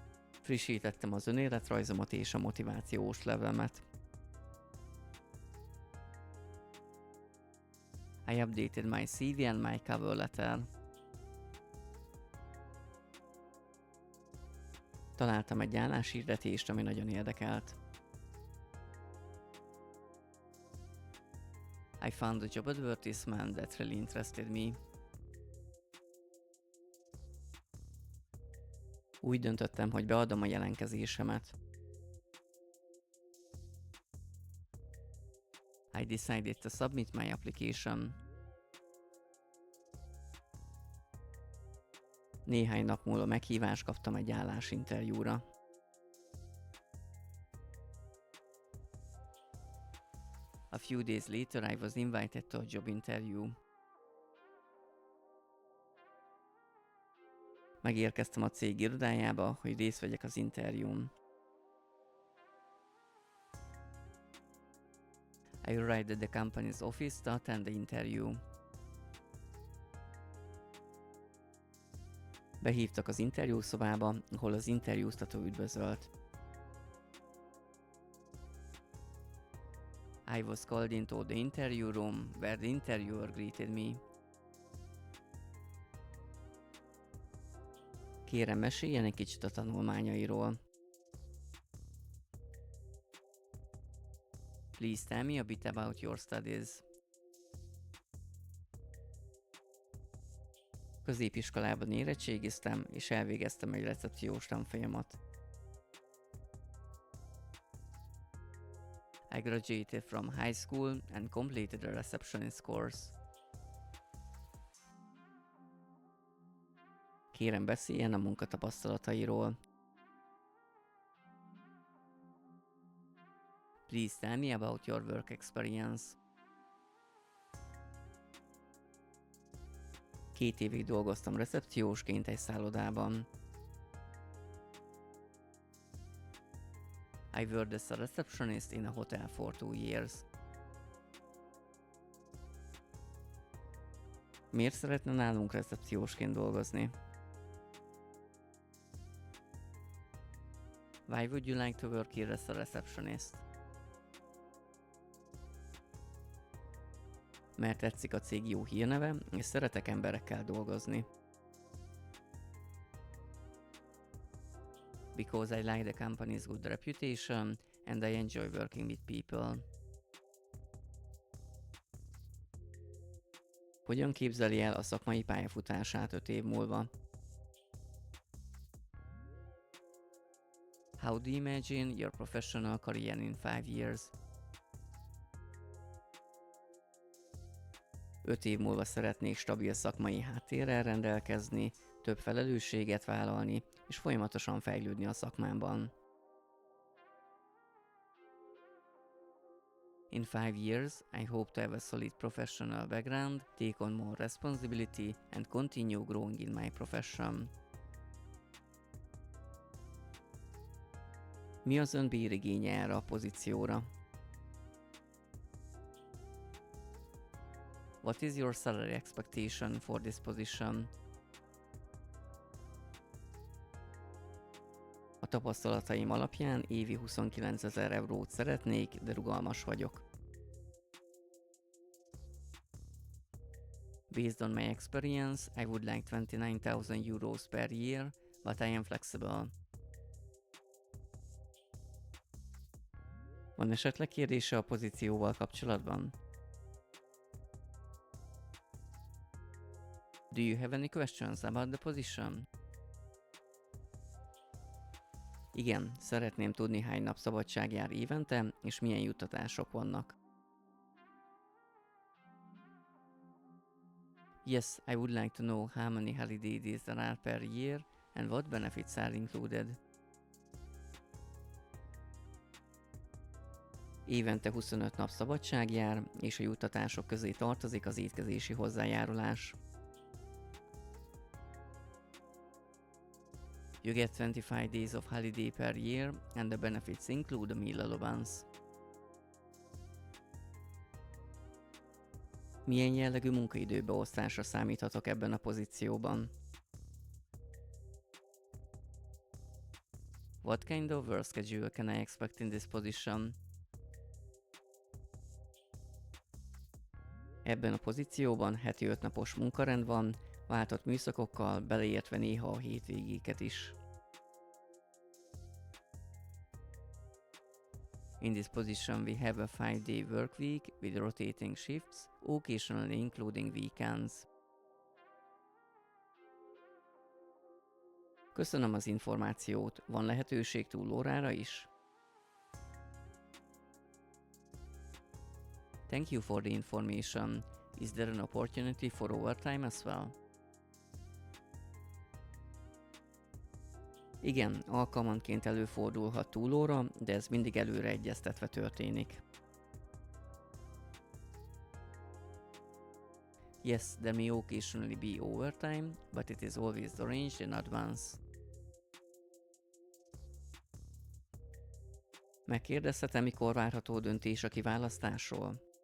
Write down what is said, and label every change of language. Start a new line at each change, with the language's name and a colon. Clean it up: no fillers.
Hungarian: Frissítettem az önéletrajzomat és a motivációs levemet.
English: I updated my CV and my cover letter.
Hungarian: Találtam egy álláshirdetést, ami nagyon érdekelt.
English: I found a job advertisement that really interested me.
Hungarian: Úgy döntöttem, hogy beadom a jelentkezésemet.
English: I decided to submit my application.
Hungarian: Néhány nap múlva meghívást kaptam egy állásinterjúra.
English: A few days later I was invited to a job interview.
Hungarian: Megérkeztem a cég irodájába, hogy részt vegyek az interjún.
English: I arrived at the company's office to attend the interview.
Hungarian: Behívtak az interjúszobába, ahol az interjúztató üdvözölt.
English: I was called into the interview room, where the interviewer greeted me.
Hungarian: Kérem, meséljen egy kicsit a tanulmányairól.
English: Please tell me a bit about your studies.
Hungarian: Középiskolában érettségiztem, és elvégeztem egy recepciós tanfolyamat.
English: I graduated from high school and completed a receptionist course.
Hungarian: Kérem, beszéljen a munkatapasztalatairól.
English: Please tell me about your work experience.
Hungarian: 2 évig dolgoztam recepciósként egy szállodában.
English: I worked as a receptionist in a hotel for 2 years.
Hungarian: Miért szeretne nálunk recepciósként dolgozni?
English: Why would you like to work here as a receptionist?
Hungarian: Mert tetszik a cég jó hírneve, és szeretek emberekkel dolgozni.
English: Because I like the company's good reputation, and I enjoy working with people.
Hungarian: Hogyan képzeli el a szakmai pályafutását 5 év múlva?
English: How do you imagine your professional career in 5 years?
Hungarian: 5 év múlva szeretnék stabil szakmai háttérrel rendelkezni, több felelősséget vállalni, és folyamatosan fejlődni a szakmámban.
English: In 5 years, I hope to have a solid professional background, take on more responsibility, and continue growing in my profession.
Hungarian: Mi az ön bérigénye erre a pozícióra?
English: What is your salary expectation for this position?
Hungarian: A tapasztalataim alapján évi 29 000 eurót szeretnék, de rugalmas vagyok.
English: Based on my experience, I would like 29,000 euros per year, but I am flexible.
Hungarian: Van esetleg kérdése a pozícióval kapcsolatban?
English: Do you have any questions about the position?
Hungarian: Igen, szeretném tudni, hány nap szabadság jár évente, és milyen juttatások vannak.
English: Yes, I would like to know how many holiday days there are per year, and what benefits are included.
Hungarian: Évente 25 nap szabadság jár, és a juttatások közé tartozik az étkezési hozzájárulás.
English: You get 25 days of holiday per year, and the benefits include a meal allowance.
Hungarian: Milyen jellegű munkaidőbeosztásra számíthatok ebben a pozícióban?
English: What kind of work schedule can I expect in this position?
Hungarian: Ebben a pozícióban heti 5 napos munkarend van, váltott műszakokkal, beleértve néha a hétvégéket is.
English: In this position we have a 5-day work week with rotating shifts, occasionally including weekends.
Hungarian: Köszönöm az információt, van lehetőség túlórára is?
English: Thank you for the information. Is there an opportunity for overtime as well?
Hungarian: Igen, alkalmanként előfordulhat túlóra, de ez mindig előre egyeztetve történik.
English: Yes, there may occasionally be overtime, but it is always arranged in advance.
Hungarian: Megkérdezhetem, mikor várható döntés a kiválasztásról?